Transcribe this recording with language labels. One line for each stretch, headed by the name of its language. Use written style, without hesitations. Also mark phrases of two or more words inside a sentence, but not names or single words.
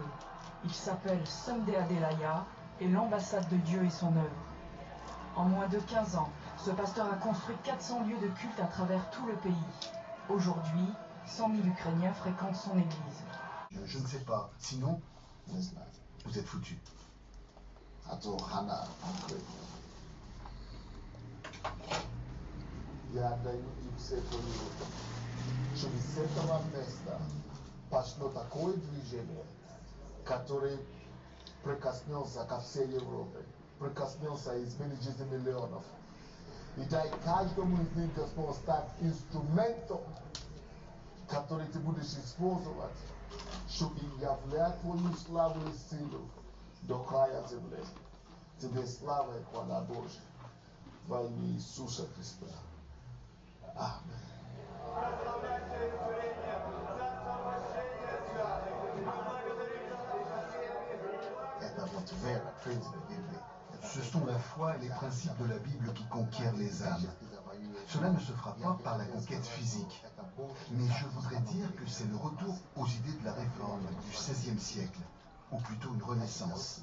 French: Il s'appelle Sunday Adelaya et l'ambassade de Dieu est son œuvre. En moins de 15 ans, ce pasteur a construit 400 lieux de culte à travers tout le pays. Aujourd'hui, 100 000 Ukrainiens fréquentent son église. Je ne sais pas. Sinon, vous êtes foutus.
Russian: Пошло такое движение, которое прикоснется ко всей Европе, прикоснется и изменит жизнь миллионов. И дай каждому из них, Господь, стать инструментом, который ты будешь использовать, чтобы являть твою славу и силу до края земли. Тебе слава и хвала Божия во имя Иисуса Христа. Аминь.
French: Ce sont la foi et les principes de la Bible qui conquièrent les âmes. Cela ne se fera pas par la conquête physique, mais je voudrais dire que c'est le retour aux idées de la réforme du XVIe siècle, ou plutôt une renaissance.